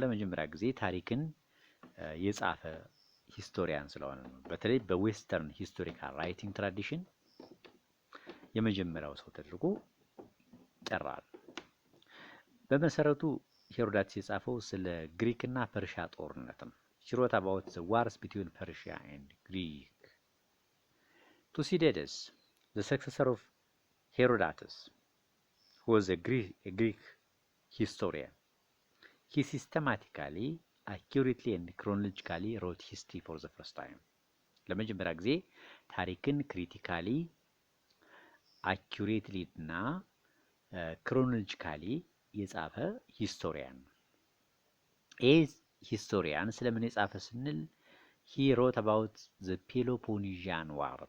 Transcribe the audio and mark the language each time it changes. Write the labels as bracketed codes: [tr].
[am] ለመጀመሪያ ጊዜ ታሪክን የጻፈ ሂስቶሪያን ስለሆነ ነው። በተለይ በዌስተርን ሂስቶሪካል ራይቲንግ ትራዲሽን የመጀመሪያው ሰው ተደርጎ ይጠራል። በመሰረቱ ሄሮዳትስ የጻፈው ስለ ግሪክ እና ፐርሺያ ጦርነት ነው። [en] he wrote about the wars between Persia and Greek. Thucydides the successor of Herodotus, who was a Greek historian. He systematically, accurately and chronologically wrote history for the first time. [am] ለመጀመሪያ ጊዜ ታሪክን ክሪቲካሊ አኩሬትሊ እና ክሮኖሎጂካሊ የጻፈ ሂስቶሪያን ነው። ይህ ሂስቶሪያን ስለምን የጻፈ ስንል [en] he wrote about the Peloponnesian War.